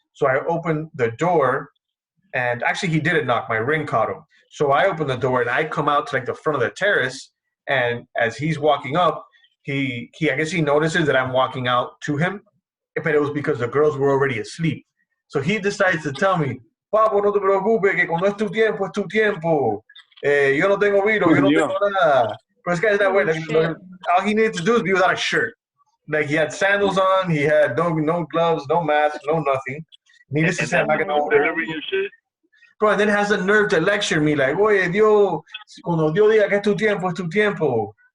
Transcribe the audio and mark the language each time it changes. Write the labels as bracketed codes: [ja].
[en] So I open the door, and actually he didn't knock, my ring caught him. So I open the door, and I come out to like the front of the terrace, and as he's walking up, I guess he notices that I'm walking out to him, but it was because the girls were already asleep. So he decides to tell me, [es] Papo, no te preocupes, que cuando es tu tiempo, es tu tiempo. Yo no tengo vino, yo no tengo nada. [en] But this guy's that way. Like, all he needed to do is be without a shirt. Like, he had sandals on, he had no gloves, no mask, no nothing. Needless to say, I'm not going to deliver your shit. Bro, and then has the nerve to lecture me like, [es] oye, Dios, cuando Dios diga que es tu tiempo, es tu tiempo.